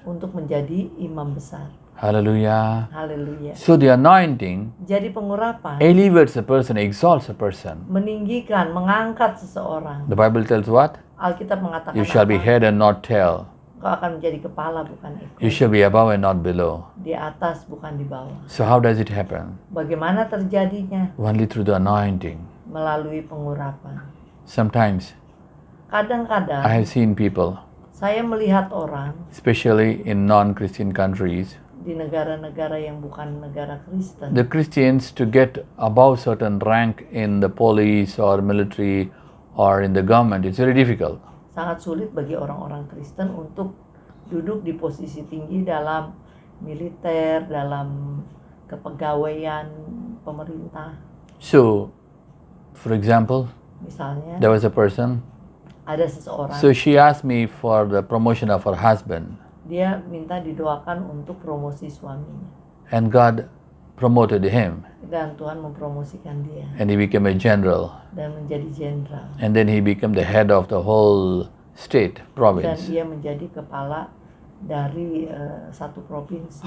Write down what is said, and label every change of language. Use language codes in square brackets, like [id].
[id] untuk menjadi imam besar. [en] Hallelujah. [id] Haleluya. [en] So the anointing [id] Jadi pengurapan [en] elevates a person, exalts a person. [id] meninggikan, mengangkat seseorang. [en] The Bible tells what? [id] Alkitab mengatakan [en] You shall be [id] apa? [en] head and not tail. [id] Kau akan menjadi kepala bukan ekor. [en] You shall be above and not below. [id] Di atas bukan di bawah. [en] So how does it happen? [id] Bagaimana terjadinya? [en] Only through the anointing. [id] Melalui pengurapan. [en] Sometimes I [id] Kadang-kadang [en] have seen people, [id] saya melihat orang [en] especially in non-Christian countries, [id] di negara-negara yang bukan negara Kristen. [en] the Christians to get above certain rank in the police or military or in the government, it's very difficult. [id] Sangat sulit bagi orang-orang Kristen untuk duduk di posisi tinggi dalam militer, dalam kepegawaian pemerintah. [en] So, for example, [id] Misalnya, [en] there was a person, [id] ada seseorang, [en] so she asked me for the promotion of her husband, [id] dia minta didoakan untuk promosi suaminya. [en] and God promoted him, [id] Dan Tuhan mempromosikan dia [en] and he became a general, [id] dan menjadi jenderal. [en] and then he became the head of the whole state, [id] Dan [en] province. [id] dia menjadi kepala dari satu provinsi.